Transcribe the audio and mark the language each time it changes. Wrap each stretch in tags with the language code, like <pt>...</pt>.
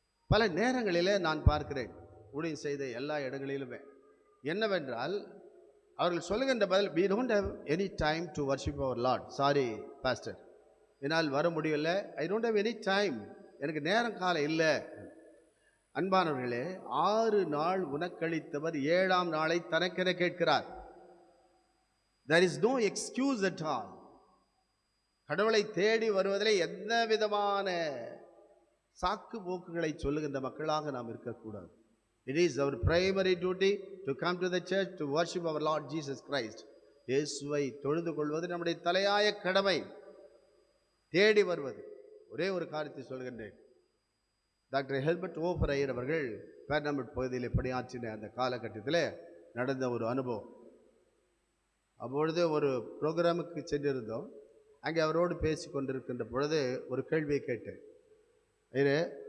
<ta>பல நேரங்களிலே நான் பார்க்கிறேன், ஊழியம் செய்த எல்லா இடங்களிலுமே என்னவென்றால், அவர்கள் சொல்லுகின்ற பதில்,</ta> <en>we don't have any time to worship our Lord. Sorry pastor,</en> <ta>என்னால் வர முடியல,</ta> <en>I don't have any time,</en> <ta>எனக்கு நேரம் காலம் இல்லை. அன்பானவர்களே, 6 நாள் உனக்களித்தவர் 7ஆம் நாளை தனக்கென கேட்கிறார்.</ta> <en>There is no excuse at all.</en> <ta>கடவுளை தேடி வருவதில் எந்த விதமான சாக்கு போக்குகளை சொல்லுகின்ற மக்களாக நாம் இருக்கக்கூடாது.</ta> <en>It is our primary duty to come to the church to worship our Lord Jesus Christ.</en> <ta>இயேசுவை தொழுது கொள்வது நம்முடைய தலையாய கடமை. தேடி வருவது. ஒரே ஒரு காரியத்தை சொல்கின்றேன். டாக்டர் ஹெல்பர்ட் ஓபரையர் அவர்கள் பேர்னமெட் பகுதியில் பணியாற்றின அந்த காலகட்டத்தில் நடந்த ஒரு அனுபவம். அப்பொழுது ஒரு ப்ரோக்ராமுக்கு சென்றிருந்தோம். அங்கே அவரோடு பேசி கொண்டிருக்கின்ற பொழுது ஒரு கேள்வியை கேட்டேன்.</ta>